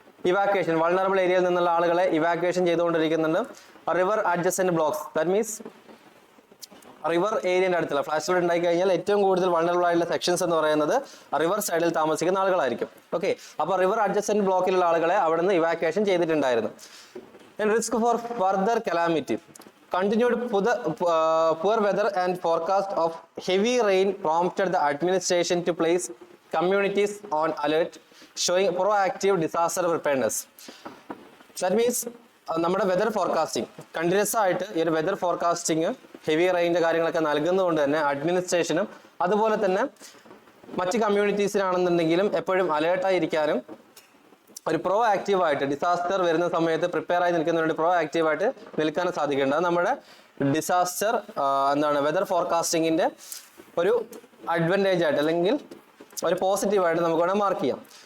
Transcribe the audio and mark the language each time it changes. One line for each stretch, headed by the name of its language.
Malayalam: Evacuation, vulnerable ഏരിയയിൽ നിന്നുള്ള ആളുകളെ evacuation ചെയ്തുകൊണ്ടിരിക്കുന്നുണ്ട്. River adjacent blocks, that means river ഏരിയന്റെ അടുത്തുള്ള ഫ്ലാഷ് ഫ്ലഡ് ഉണ്ടായി കഴിഞ്ഞാൽ ഏറ്റവും കൂടുതൽ വൾണറബിൾ ആയിട്ടുള്ള സെക്ഷൻസ് എന്ന് പറയുന്നത് റിവർ സൈഡിൽ താമസിക്കുന്ന ആളുകളായിരിക്കും. ഓക്കെ, അപ്പോൾ റിവർ അഡ്ജസന്റ് ബ്ലോക്കിലുള്ള ആളുകളെ അവിടെ നിന്ന് ഇവാക്വേഷൻ ചെയ്തിട്ടുണ്ടായിരുന്നു.
English: And risk for further calamity. Continued poor weather and forecast of heavy rain prompted the administration to place communities on alert, showing proactive disaster preparedness.
Malayalam: That means നമ്മുടെ weather forecasting continuous ആയിട്ട് ഈ ഒരു weather forecasting heavy റെയിൻ്റെ കാര്യങ്ങളൊക്കെ നൽകുന്നതുകൊണ്ട് തന്നെ അഡ്മിനിസ്ട്രേഷനും അതുപോലെ തന്നെ മറ്റ് കമ്മ്യൂണിറ്റീസിനാണെന്നുണ്ടെങ്കിലും എപ്പോഴും അലേർട്ടായിരിക്കാനും ഒരു പ്രോ ആക്റ്റീവായിട്ട് ഡിസാസ്റ്റർ വരുന്ന സമയത്ത് പ്രിപ്പയർ ആയി നിൽക്കുന്നതിന് പ്രോ ആക്റ്റീവായിട്ട് നിൽക്കാനും സാധിക്കേണ്ടത് അത് നമ്മുടെ ഡിസാസ്റ്റർ വെതർ ഫോർകാസ്റ്റിങ്ങിന്റെ ഒരു അഡ്വാൻറ്റേജ് ആയിട്ട് അല്ലെങ്കിൽ ഒരു പോസിറ്റീവായിട്ട് നമുക്ക് വേണം മാർക്ക് ചെയ്യാം.